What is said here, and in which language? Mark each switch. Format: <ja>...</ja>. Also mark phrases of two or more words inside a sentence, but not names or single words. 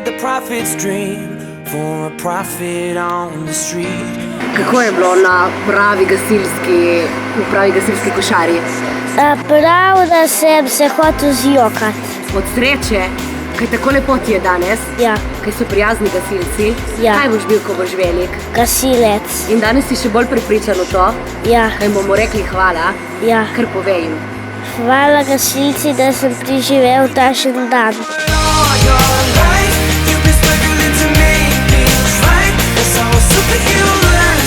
<en>the prophet's dream for a prophet on the street.</en> <sl>Kako je bilo na pravi gasilski košari? Prav, da sem se hotel zjokati. Od sreče, kaj tako lepo ti je danes, Ja, kaj so prijazni gasilci. Ja. Kaj boš bil, ko boš velik? gasilec. In danes si še bolj prepričan v to, Ja, kaj bomo rekli hvala, ja. kar povej jim. Hvala gasilci, da sem preživel takšen dan.</sl> <en>All your life, you've been struggling to make things right. That's how a superhero</en>